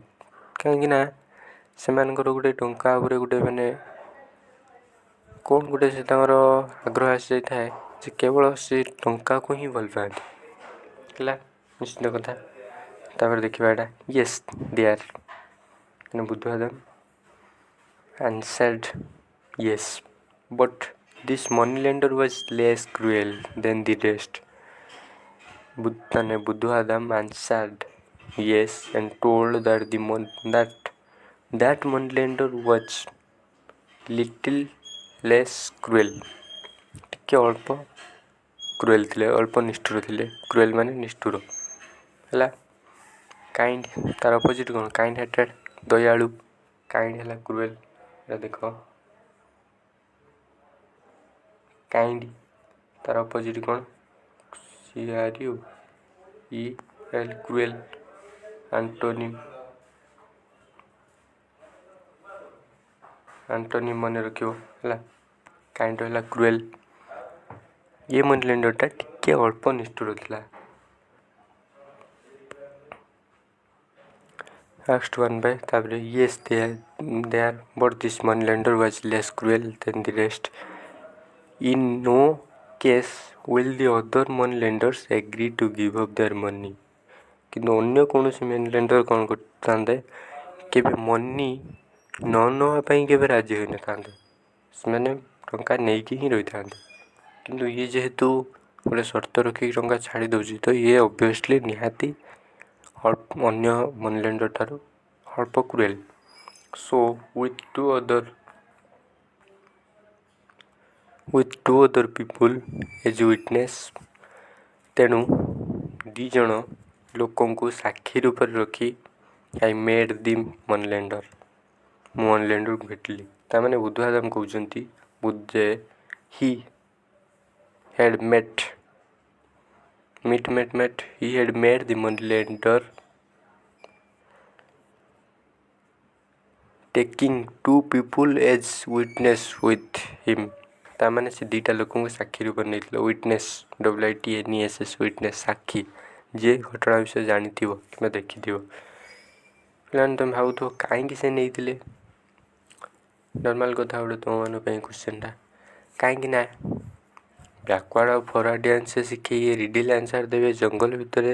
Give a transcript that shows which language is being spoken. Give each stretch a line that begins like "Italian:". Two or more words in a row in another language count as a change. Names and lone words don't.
Odia: କାହିଁକିନା ସେମାନଙ୍କର ଗୋଟେ ଟଙ୍କା ଉପରେ ଗୋଟେ ମାନେ କ'ଣ ଗୋଟେ ସେ ତାଙ୍କର ଆଗ୍ରହ ଆସିଯାଇଥାଏ ଯେ କେବଳ ସେ ଟଙ୍କାକୁ ହିଁ ଭଲ ପାଆନ୍ତି. ହେଲା ନିଶ୍ଚିତ କଥା. ତାପରେ ଦେଖିବା ଏଇଟା
English: yes there ବୁଦ୍ଧବାଦାମ answered yes, but this moneylender was less cruel than the rest. Buddha-Adam answered yes and told that that moneylender was little less cruel.
Odia: ଟିକେ ଅଳ୍ପ କ୍ରୁଏଲ୍ ଥିଲେ, ଅଳ୍ପ ନିଷ୍ଠୁର ଥିଲେ. କ୍ରୁଏଲ୍ ମାନେ ନିଷ୍ଠୁର. ହେଲା କାଇଣ୍ଡ ତାର ଅପୋଜିଟ୍ କ'ଣ?
English: kind hearted
Odia: ଦୟାଳୁ. କାଇଣ୍ଡ ହେଲା କ୍ରୁଏଲ୍. ଏଇଟା ଦେଖ କାଇଣ୍ଡ ତାର ଅପୋଜିଟ୍ କ'ଣ? CRUEL କ୍ରୁଏଲ୍. ଆଣ୍ଟୋନିମ୍ ମନେ ରଖିବ ହେଲା. କାଇଣ୍ଡ ହେଲା କ୍ରୁଏଲ୍. ଇଏ ମନି ଲେଣ୍ଡରଟା ଟିକେ ଅଳ୍ପ ନିଷ୍ଠୁର ଥିଲା.
English: Asked one by ତାପରେ yes there but this money lender was less cruel than the rest. In no case will the other money lenders agree to give up their money.
Odia: କିନ୍ତୁ ଅନ୍ୟ କୌଣସି
English: money lender
Odia: କ'ଣ କରିଥାନ୍ତେ, କେବେ ମନି ନ ନେବା ପାଇଁ କେବେ ରାଜି ହୋଇନଥାନ୍ତେ. ସେମାନେ ଟଙ୍କା ନେଇକି ହିଁ ରହିଥାନ୍ତେ. କିନ୍ତୁ ଇଏ ଯେହେତୁ ଗୋଟେ ସର୍ତ୍ତ ରଖିକି ଟଙ୍କା ଛାଡ଼ି ଦେଉଛି, ତ ଇଏ ଅବଭିୟସ୍ଲି ନିହାତି ଅନ୍ୟ
English: money lender
Odia: ଠାରୁ ଅଳ୍ପ କ୍ରୁଏଲ୍.
English: So with two other people as witness,
Odia: ତେଣୁ 2 ଜଣ ଲୋକଙ୍କୁ ସାକ୍ଷୀ ରୂପରେ ରଖି
English: I made the money lender.
Odia: ମୁଁ ମନି ଲେଣ୍ଡରକୁ ଭେଟିଲି. ତାମାନେ ବୁଦ୍ଧବାଦାମ କହୁଛନ୍ତି ଯେ
English: he had made the money lender taking 2 people as witness with him.
Odia: ତାମାନେ ସେ 2ଟା ଲୋକଙ୍କୁ ସାକ୍ଷୀ ରୂପରେ ନେଇଥିଲେ. ୱିଟନେସ୍ WITNESS ୱିଟନେସ୍ ସାକ୍ଷୀ, ଯିଏ ଘଟଣା ବିଷୟରେ ଜାଣିଥିବ କିମ୍ବା ଦେଖିଥିବ. ପିଲାମାନେ ତୁମେ ଭାବୁଥିବ କାହିଁକି ସେ ନେଇଥିଲେ? ନର୍ମାଲ୍ କଥା ଗୋଟେ ତୁମମାନଙ୍କ ପାଇଁ କ୍ୱେଶ୍ଚନ୍ଟା. କାହିଁକି ନା ବ୍ୟାକୱାର୍ଡ଼ ଆଉ
English: forward dance
Odia: ସେ ଶିଖେଇ
English: riddle answer
Odia: ଦେବେ ଜଙ୍ଗଲ ଭିତରେ.